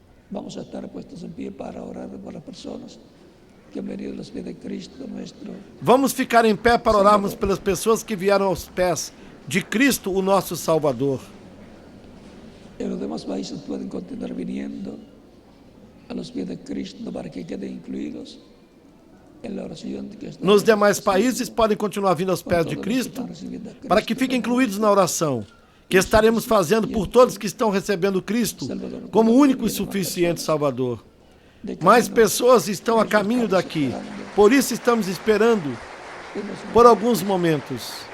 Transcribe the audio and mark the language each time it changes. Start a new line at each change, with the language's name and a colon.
Portuguese: Vamos ficar em pé para orarmos pelas pessoas que vieram aos pés de Cristo, o nosso Salvador.
Spanish: En los demás países pueden continuar viniendo a los pies de Cristo para que queden incluidos en la oración que está.
Portuguese: Nos demais países podem continuar vindo aos pés de Cristo para que fiquem incluídos na oração que estaremos fazendo por todos que estão recebendo Cristo como único e suficiente Salvador. Mais pessoas estão a caminho daqui, por isso estamos esperando por alguns momentos.